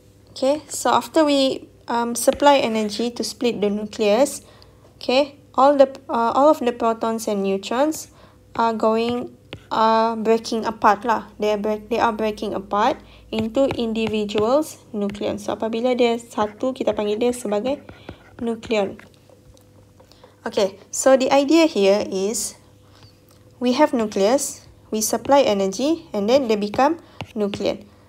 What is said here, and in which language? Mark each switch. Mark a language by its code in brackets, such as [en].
[en] Okay, so after we supply energy to split the nucleus, okay, all of the protons and neutrons are breaking apart lah. They are breaking apart into individuals nucleon. [ms] So apabila dia satu, kita panggil dia sebagai nucleon. [en] Okay, so the idea here is we have nucleus, we supply energy, and then they become nucleon.